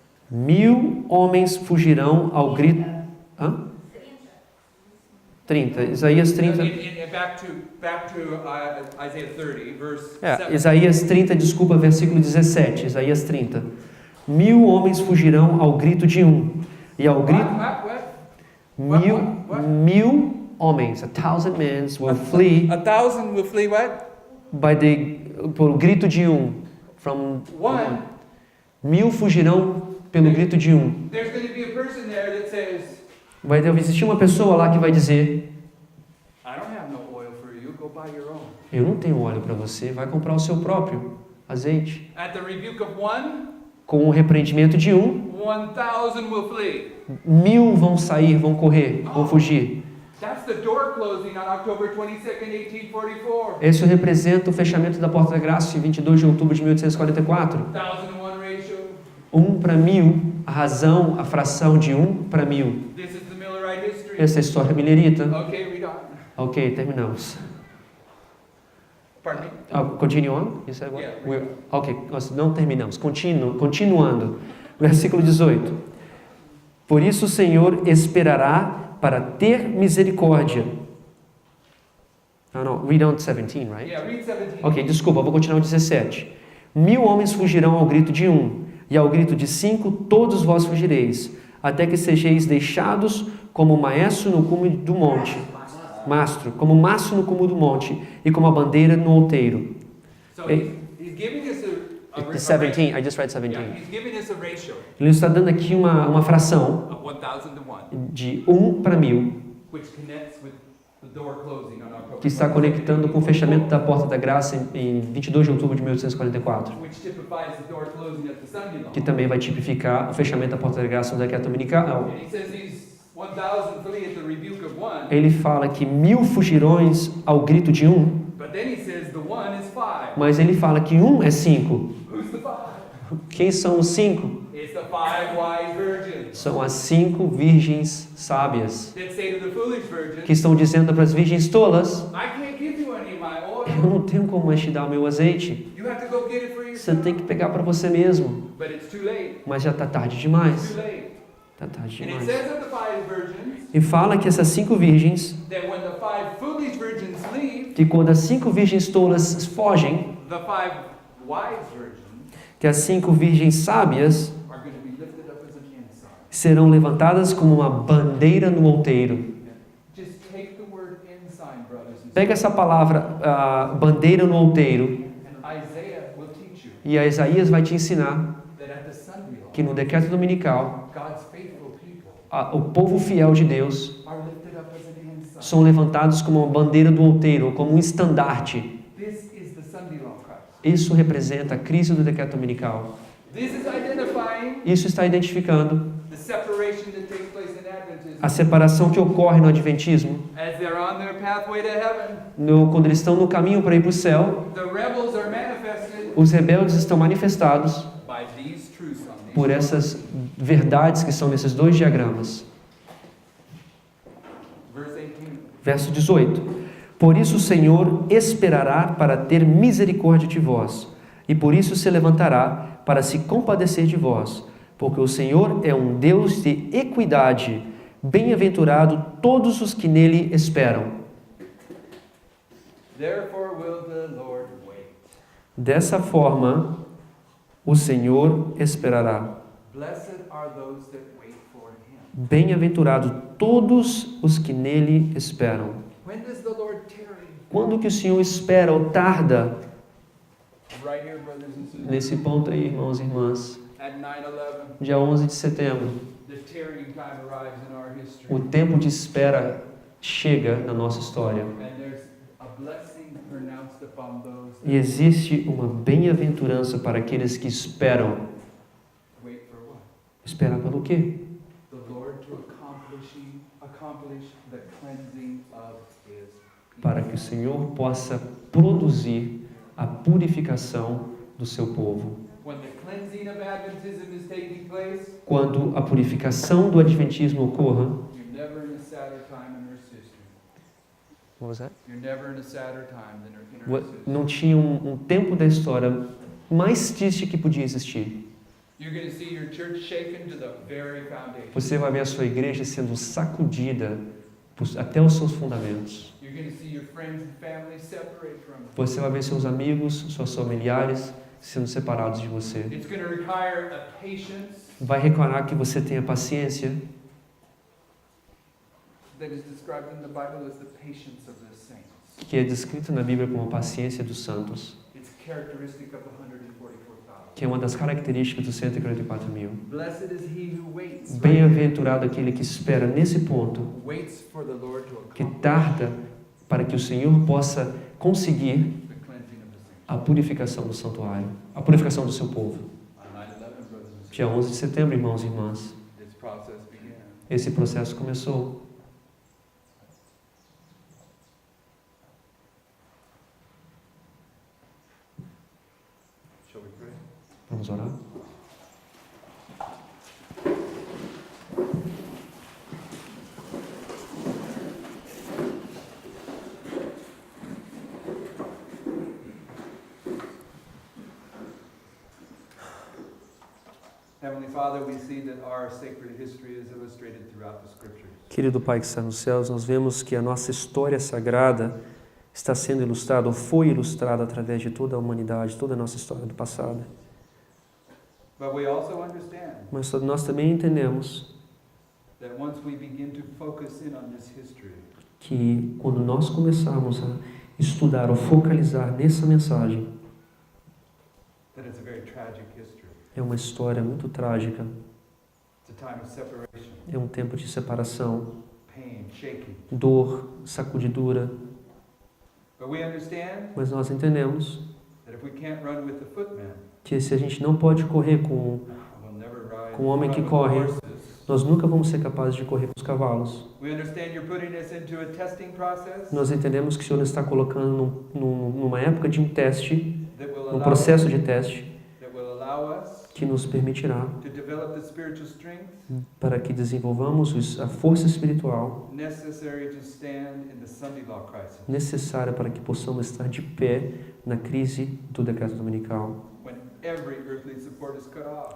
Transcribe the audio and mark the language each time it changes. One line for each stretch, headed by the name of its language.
Portuguese: 1000 homens fugirão ao grito... Hã? 30. Isaías 30.
English: Back to Isaiah 30, verse 7.
Portuguese: Isaías 30, desculpa, versículo 17. Isaías 30. 1000 homens fugirão ao grito de um. E ao grito... Mil homens,
English: 1,000 men will flee 1,000 will flee what?
Portuguese: pelo grito de um.
English: From One.
Portuguese: 1000 fugirão pelo grito de um.
English: There's going to be a person there that says,
Portuguese: Vai existir uma pessoa lá que vai dizer:
English: I don't have no oil for you, go buy your own.
Portuguese: eu não tenho óleo para você, vai comprar o seu próprio azeite.
English: At the rebuke of one,
Portuguese: Com o repreendimento de um,
English: 1,000 will flee.
Portuguese: 1000 vão sair, vão correr, vão fugir.
English: That's the door closing on October 22nd, 1844.
Portuguese: Isso representa o fechamento da Porta da Graça em 22 de outubro de 1844.
English: 1,001 ratio.
Portuguese: 1 para 1000, a razão, a fração de 1 para 1000.
English: This is the Millerite history.
Portuguese: Essa é a história millerita.
English: Okay, read on.
Portuguese: Ok, terminamos.
English: Pardon me? Continue on? You said what? Yeah.
Portuguese: Ok, nós não terminamos. Continuando. Versículo 18. Por isso o Senhor esperará para ter misericórdia. Não,
English: read on 17, right? Yeah, read 17.
Portuguese: Ok, desculpa, vou continuar o 17. 1000 homens fugirão ao grito de um, e ao grito de 5 todos vós fugireis, até que sejais deixados como maestro no cume do monte. Mastro, como mastro no cume do monte, e como a bandeira no outeiro.
English: So he's giving us a 17, I just read 17. Yeah, he's giving us a ratio
Portuguese: Ele está dando aqui uma fração
English: of 1,000 to 1,
Portuguese: de 1 para 1000,
English: which connects with the door closing on October
Portuguese: que está
English: 22nd,
Portuguese: conectando com o fechamento da Porta da Graça em 22 de outubro de 1844,
English: which typifies the door closing at the Sunday law.
Portuguese: que também vai tipificar o fechamento da Porta da Graça no decreto dominical.
English: And he says these 1,000 flee at the rebuke of one,
Portuguese: Ele fala que 1000 fugirões ao grito de um,
English: but then he says the one is 5.
Portuguese: mas ele fala que 1 é 5.
English: Who's the 5?
Portuguese: Quem são os 5?
English: It's the 5 wise virgins
Portuguese: São as 5 virgens sábias,
English: that say to the foolish
Portuguese: que
English: virgins,
Portuguese: estão dizendo para as virgens tolas:
English: I can't give you any of my
Portuguese: eu
English: oil.
Portuguese: não tenho como mais te dar o meu azeite,
English: You have to go get it for
Portuguese: você
English: yourself.
Portuguese: tem que pegar para você mesmo.
English: But it's too late.
Portuguese: Mas já está tarde
English: It's
Portuguese: demais.
English: too late.
Portuguese: Está tarde
English: And it
Portuguese: demais.
English: says of the 5 virgins
Portuguese: E fala que essas 5 virgens,
English: that when the 5 foolish virgins leave,
Portuguese: que quando as 5 virgens tolas fogem,
English: the 5 wise virgins
Portuguese: que as 5 virgens sábias
English: are going to be lifted up as an ensign.
Portuguese: serão levantadas como uma bandeira no outeiro.
English: Just take the word ensign, brothers and
Portuguese: Pega essa palavra, bandeira no outeiro,
English: and Isaiah will teach you
Portuguese: e a Isaías vai te ensinar
English: that at the Sunday law,
Portuguese: que no decreto dominical,
English: God's faithful people
Portuguese: o povo fiel de Deus
English: are lifted up as an ensign.
Portuguese: são levantados como uma bandeira do outeiro, ou como um estandarte.
English: This is the Sunday law Christ.
Portuguese: Isso representa a crise do decreto dominical.
English: This is identifying
Portuguese: Isso está identificando
English: the separation that takes place in Adventism.
Portuguese: a separação que ocorre no Adventismo,
English: As they're on their pathway to heaven,
Portuguese: quando eles estão no caminho para ir para o céu.
English: the rebels are manifested
Portuguese: Os rebeldes estão manifestados
English: by these truths on these.
Portuguese: por essas verdades que são nesses 2 diagramas.
English: Verse 18.
Portuguese: Verso 18. Por isso o Senhor esperará para ter misericórdia de vós, e por isso se levantará para se compadecer de vós, porque o Senhor é um Deus de equidade, bem-aventurado todos os que nele esperam.
English: Therefore will the Lord wait.
Portuguese: Dessa forma, o Senhor esperará.
English: Blessed are those that wait for him.
Portuguese: Bem-aventurado todos os que nele esperam.
English: When does the Lord tarry?
Portuguese: Quando que o Senhor espera ou tarda?
English: Right here, brothers and sisters.
Portuguese: Nesse ponto aí, irmãos e irmãs,
English: At 9/11,
Portuguese: dia 11 de setembro,
English: the tarrying time arrives in our history.
Portuguese: o tempo de espera chega na nossa história.
English: And there's a blessing pronounced upon those
Portuguese: E existe uma bem-aventurança para aqueles que esperam.
English: wait for what?
Portuguese: Esperar pelo quê?
English: The Lord to accomplish the cleansing of his people.
Portuguese: Para que o Senhor possa produzir a purificação do seu povo.
English: when the cleansing of Adventism is taking place,
Portuguese: quando a purificação do adventismo ocorra,
English: you're never in a sadder time in Earth's history. What was that? You're never in a sadder time than in Wa- Earth's history.
Portuguese: não tinha um tempo da história mais triste que podia existir.
English: You're going to see your church shaken to the very foundation.
Portuguese: Você vai ver a sua igreja sendo sacudida até os seus fundamentos.
English: You're going to see your friends and family separate from you.
Portuguese: Você vai ver seus amigos, seus familiares sendo separados de você.
English: It's going to require a patience
Portuguese: Vai requerer que você tenha paciência,
English: that is described in the Bible as the patience of the saints.
Portuguese: que é descrito na Bíblia como a paciência dos santos,
English: It's characteristic of the 144,000.
Portuguese: que é uma das características dos 144 mil.
English: Blessed is he who waits.
Portuguese: Bem-aventurado aquele que espera nesse ponto,
English: Waits for the Lord to
Portuguese: que
English: accomplish
Portuguese: tarda para que o Senhor possa conseguir
English: the cleansing of the saints.
Portuguese: a purificação do santuário, a purificação do seu povo.
English: On 9/11, brothers and sisters,
Portuguese: Dia 11 de setembro, irmãos e irmãs,
English: this process began.
Portuguese: esse processo começou.
English: Shall we pray?
Portuguese: Vamos orar?
English: Heavenly Father, we see that our sacred history is illustrated throughout the Scriptures.
Portuguese: Querido Pai que está nos céus, nós vemos que a nossa história sagrada está sendo ilustrada, ou foi ilustrada através de toda a humanidade, toda a nossa história do passado.
English: But we also understand
Portuguese: Mas nós também entendemos
English: that once we begin to focus in on this history,
Portuguese: que quando nós começarmos a estudar ou focalizar nessa mensagem,
English: that it's a very tragic history.
Portuguese: é uma história muito trágica,
English: It's a time of separation,
Portuguese: é um tempo de separação,
English: pain, shaking.
Portuguese: dor, sacudidura,
English: But we understand
Portuguese: mas nós entendemos
English: that if we can't run with the footman,
Portuguese: que se a gente não pode correr
English: we'll never ride
Portuguese: Com o homem que
English: run with the
Portuguese: corre.
English: horses.
Portuguese: nós nunca vamos ser capazes de correr com os cavalos.
English: We understand you're putting us into a testing process
Portuguese: Nós entendemos que o Senhor está colocando numa época de um teste,
English: that will
Portuguese: um
English: allow
Portuguese: processo de teste,
English: that will allow us
Portuguese: que nos permitirá
English: to develop the spiritual strength
Portuguese: para que desenvolvamos a força espiritual
English: necessary to stand in the Sunday law crisis,
Portuguese: necessária para que possamos estar de pé na crise do decreto dominical,
English: when every earthly support is cut off.